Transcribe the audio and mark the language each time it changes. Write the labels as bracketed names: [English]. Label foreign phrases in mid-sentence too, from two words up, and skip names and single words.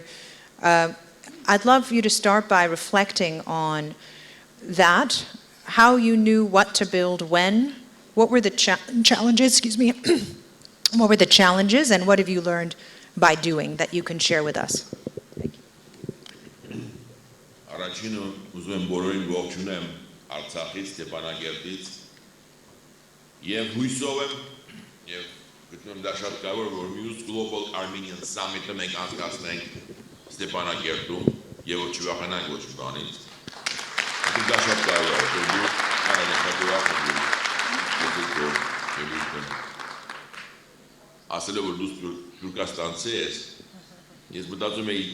[English] I'd love you to start by reflecting on that, how you knew what to build when, what were the challenges, excuse me, what were the challenges, and what have you learned by doing that you can share with us? Thank you. [Armenian] Առաջինը ուզում եմ բոլորին ողջունեմ Արցախից, Ստեփանագերտից եւ հույսով եմ եւ գտնում եմ դա շատ կարևոր որ մյուս Global Armenian Summit-ը մենք անցկացնենք Ստեփանագերտում եւ ոչ վախենանք ոչ բանից։ Դա շատ կարևոր է, որ դու ասել որ դու Թուրքաստանցի ես, ես մտածում եի